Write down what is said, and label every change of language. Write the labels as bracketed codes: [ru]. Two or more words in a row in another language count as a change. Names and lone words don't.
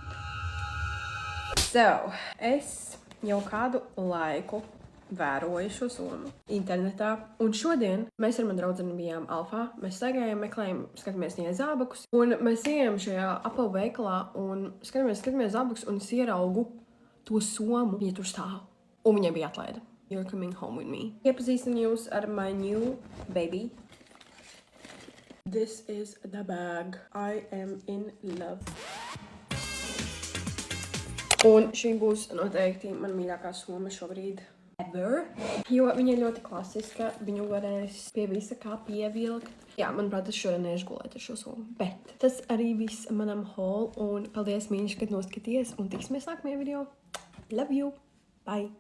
[lv] So, es jau kādu laiku vēroju šo somu internetā. Un šodien mēs ar manu draudzeni bijām Alfā. Mēs staigājām, meklējām, skatāmies viņai zābakus. Un mēs ejam šajā Apple veikalā un skatāmies zābakus un es ieraugu to somu, viņa tur stāv. Un viņai bija atlaida. [en] You're coming home with me. [lv] Iepazīstam jūs ar [en] my new baby. This is the bag. I am in love. [lv] Un šī būs noteikti man mīļākā soma šobrīd ever. Jo viņa ir ļoti klasiska. Viņu varēs pie visa kā pievilkt. Jā, manuprāt, es šodien neiešu gulēt ar šo somu. Bet tas arī viss manam haul. Un paldies, mīļš, kad noskaties. Un tiksimies nākamajā video. [en] Love you. Bye.